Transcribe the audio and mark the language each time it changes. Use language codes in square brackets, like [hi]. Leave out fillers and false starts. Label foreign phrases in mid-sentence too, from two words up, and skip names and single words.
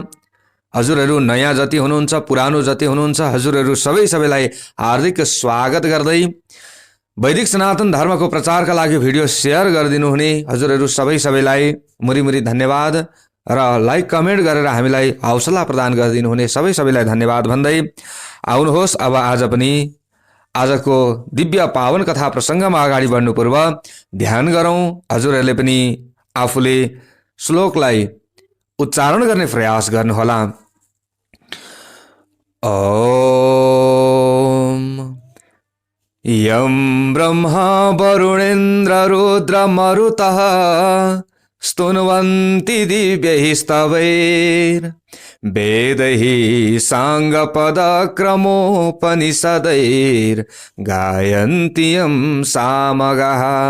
[ne] हजुरहरू नयाँ जति हुनुहुन्छ, पुरानो जति हुनुहुन्छ, हजुरहरू सबैलाई हार्दिक स्वागत गर्दै वैदिक सनातन धर्मको प्रचारका लागि [en] video share [ne] गरिदिनु हुने हजुरहरू सबैलाई मुरी धन्यवाद र [en] like comment [ne] गरेर हामीलाई हौसला प्रदान गरिदिनु हुने सबैलाई धन्यवाद भन्दै आउनुहोस्। अब आज पनि आजको दिव्य पावन कथा प्रसंगमा अगाडि बढ्नु पूर्व ध्यान गरौं। हजुरहरूले पनि आफूले श्लोकलाई उच्चारण गर्ने प्रयास गर्नुहोला। [sa] ओम यं ब्रह्मा वरुणेन्द्र रुद्र मरुतः स्तुन्वन्ति दिव्यैः स्तवैर् वेदैः साङ्गपदक्रमोपनिषदैर् गायन्ति यं सामगाः